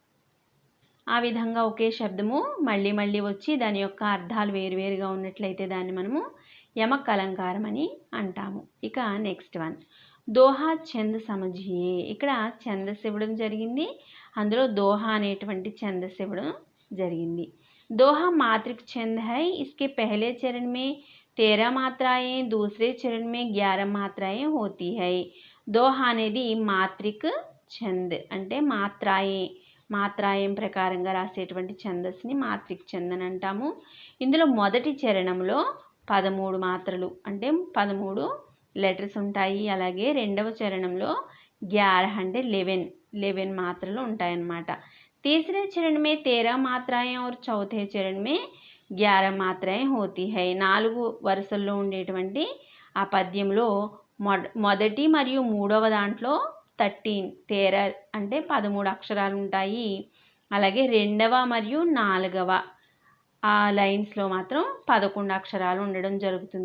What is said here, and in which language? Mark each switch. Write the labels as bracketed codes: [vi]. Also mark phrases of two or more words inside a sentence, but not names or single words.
[te] ఆ విధంగా ఒకే శబ్దము మళ్ళీ మళ్ళీ వచ్చి దాని యొక్క అర్థాలు వేరువేరుగా ఉన్నట్లయితే దాన్ని మనము యమక్ అలంకారం అని అంటాము. [hi] ఇక [en] next one [hi] दोहा छंद समझिए. [te] ఇక్కడ ఛందస్సు ఇవ్వడం జరిగింది, అందులో దోహా అనేటువంటి ఛందస్సు ఇవ్వడం జరిగింది. [hi] दोहा मात्रिक छंद है. इसके पहले चरण में 13 मात्राएं, दूसरे चरण में 11 मात्राएं होती है. [te] दोहा అనేది [hi] मात्रिक छंद [te] అంటే మాత్రాయం ప్రకారంగా రాసేటువంటి ఛందస్సుని [hi] मात्रिक छंद [te] అని అంటాము. ఇందులో మొదటి చరణంలో 13 మాత్రలు అంటే 13 లెటర్స్ ఉంటాయి. అలాగే రెండవ చరణంలో 11 అంటే 11 మాత్రలు ఉంటాయన్నమాట. [hi] तीसरे चरण में 13 मात्राएं और चौथे चरण में 11 मात्राएं होती है. [te] 4 వరుసల్లో ఉండేటువంటి ఆ పద్యంలో మొదటి మరియు మూడవ దాంట్లో 13 అంటే 13 అక్షరాలు ఉంటాయి. అలాగే రెండవ మరియు నాలుగవ ఆ లైన్స్లో మాత్రం 11 అక్షరాలు ఉండడం జరుగుతుంది.